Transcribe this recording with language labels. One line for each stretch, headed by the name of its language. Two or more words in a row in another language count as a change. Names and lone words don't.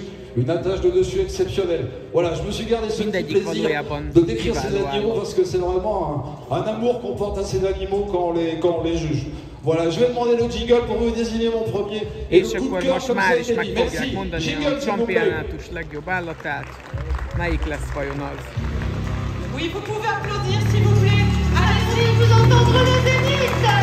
French: Une attache de dessus exceptionnelle. Voilà, je me suis gardé ce petit plaisir de décrire ces animaux parce que c'est vraiment un amour qu'on porte à ces animaux quand on les juge. Voilà, je vais demander le jingle pour me désigner mon premier et le coup de cœur comme ça a été dit. Merci. Jingle, s'il vous plaît.
Hungarian: Legjobb állatát. Melyik lesz vajon az?
French: Oui, vous pouvez applaudir s'il vous plaît. Allez-y, vous entendre le Zénith.